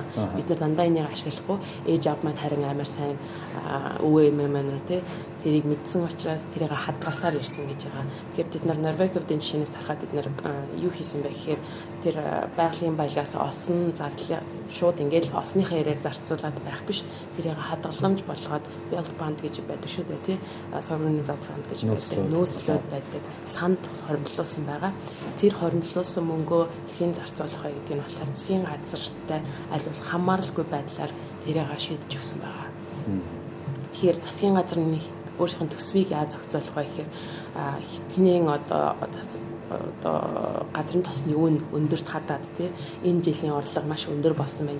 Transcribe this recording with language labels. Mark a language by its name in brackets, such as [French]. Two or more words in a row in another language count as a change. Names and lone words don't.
[Mongolian] Бид нар дандаа энийг ашиглахгүй ээж аав маань харин амар сайн өвөө эмээ маань тэ тэрийг мэдсэн учраас тэрийг хадгалсаар ирсэн гэж байгаа. Тэгэхээр бид нар Норвегийн жишээнээс харахад бид нар юу хийсэн бэ гэхээр тэр байгалийн баялагаас олсон зардлыг шууд ингээд олсныхаа ярээр зарцуулаад байх биш. Тэрийг хадгаламж болгоод [English] wealth fund [Mongolian] гэж байдаг шүү дээ тий. [English] Sovereign wealth fund [Mongolian] гэж байдаг. Нөөцлөд байдаг. Санд хоримтлуулсан байгаа. Тэр хоримтлуулсан мөнгөө хэрхэн зарцуулах вэ гэдэг нь болохоор засгийн газартай аль болох хамааралгүй байдлаар тэрийг шийдэж өгсөн байгаа. Тэгэхээр засгийн газрын өөрийнхөө төсвийг яаж зохицуулах вэ гэхээр хинэн одоо газрын тосны үн өндөрт хадаад тий энэ жилийн орлого маш өндөр болсон байна.